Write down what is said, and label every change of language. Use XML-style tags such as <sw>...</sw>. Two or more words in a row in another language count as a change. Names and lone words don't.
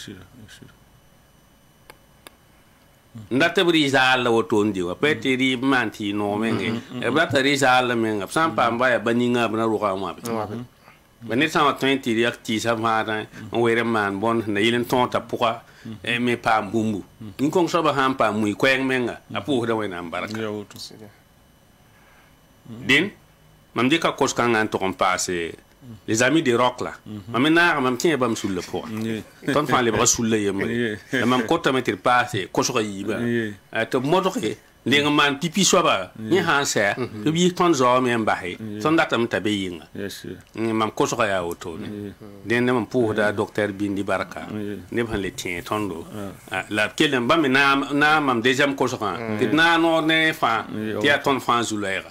<mos>n dat b rɩɩsaal la woto n di wa pa tɩ rɩɩb maan tɩ y noog menge b rata rɩɩsaal la menga b sã n paam ba yaa ba ninga b na rʋga n wãbe ba ned sã n wa tõe n tɩ yak tɩɩsa vãadã n weer n maan bõnd sẽn na yɩl n tõog t'a pʋga me paam bũmbu nin-kõng soabã sã n paam mui koɛɛng menga a pʋʋsda wẽnnaam barka den mam dɩka kos-kãngã n tʋg n paase</mos> <fr>les amis de Roch</fr> <mos>la mam me naag mam kẽ bãmb sulla pʋgã tõnd fãa lebga sulla yembre la mam kotame tɩ d paase kosga yiibã tɩ b modge leng n maan pipi soaba yẽ sã n sɛ tɩ b yis tõnd zaoome n base tõnd datame t'a be yɩnga mam kosga yaa wotone dẽnd mam pʋʋsda docteur Bindi Barka neb sẽn le tẽ tõndo la b kell bãmb me na mam deuxième kosgã tɩ d na n noor ne fãa tɩ yaa tõnd fãa zu-loɛɛga</mos>